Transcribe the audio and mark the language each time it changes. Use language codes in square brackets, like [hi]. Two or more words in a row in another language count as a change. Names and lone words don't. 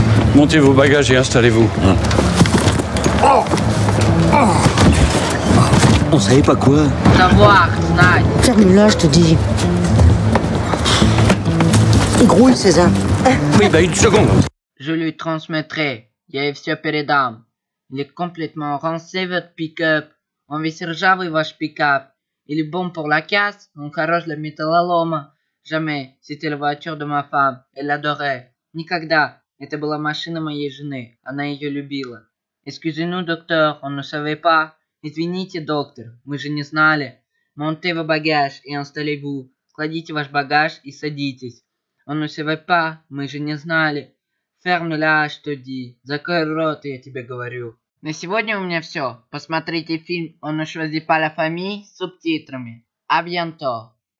[fr] Montez vos bagages et installez-vous. On savait pas quoi. [ru] Savoir, знать. [fr] Ferme-la, je te dis. Il grouille, César. Oui, bah une seconde. Je lui transmettrai. [ru] Я ей все передам. [fr] Il est complètement rincé, votre pick-up. [ru] Он весь ржавый, ваш пикап. [fr] Il est bon pour la casse, [ru] он хорош для металлолома. [fr] Jamais. C'était la voiture de ma femme. Elle l'adorait. [ru] Никогда. Это была машина моей жены. Она ее любила. [fr] Excusez-nous, docteur, on ne savait pas. [ru] Извините, доктор, мы же не знали. [fr] Montez vos bagages et installez-vous. [ru] Кладите ваш багаж и садитесь. [fr] On ne savait pas, [ru] мы же не знали. [fr] Ferme-la, je te dis. [ru] Закрой рот, я тебе говорю. На сегодня у меня все. Посмотрите фильм «On ne choisit pas la famille» с субтитрами. [fr] À bientôt.